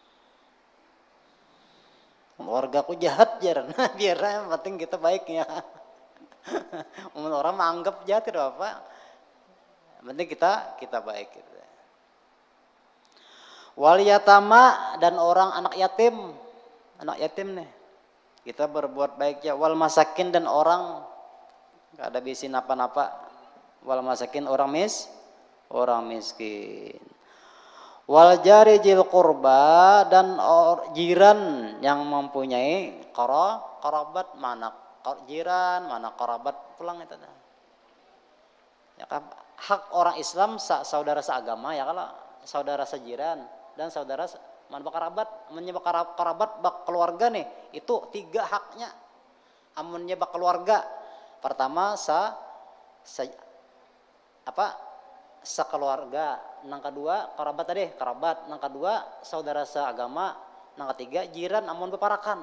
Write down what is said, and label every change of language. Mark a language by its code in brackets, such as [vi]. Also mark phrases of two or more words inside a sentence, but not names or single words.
[bjn] Keluarga ku jahat jaran, biar yang penting kita baiknya. Orang menganggap jahat tidak apa. Yang penting kita baik gitu. [ar] واليتامى [bjn] dan orang anak yatim. Anak yatim nih. Kita berbuat baik ya. [ar] والمساكين [bjn] dan orang enggak ada bisi napa-napa. [ar] والمساكين [bjn] orang miskin. [ar] والجار ذي القربى [bjn] dan jiran yang mempunyai kerabat, mana jiran, mana kerabat pulang itu. Ya kan hak orang Islam saudara seagama ya kalau saudara sejiran dan saudara mana kerabat, menyebab kerabat bak keluarga nih, itu 3 haknya. Amunnya bak keluarga. Pertama sekeluarga, nang kedua kerabat, nang kedua saudara seagama, nang ketiga jiran amun beparakan.